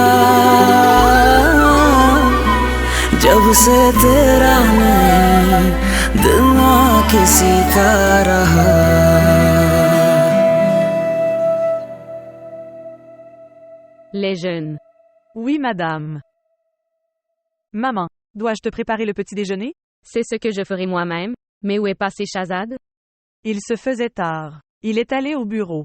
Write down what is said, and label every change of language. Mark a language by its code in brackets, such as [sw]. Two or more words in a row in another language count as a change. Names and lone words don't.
[hi] जब से तेरा नहीं दिल ना किसी का रहा. [fr] Les jeunes. Oui, madame. Maman, dois-je te préparer le petit déjeuner? C'est ce que je ferai moi-même. Mais où est passé Shahzad? Il se faisait tard. Il est allé au bureau.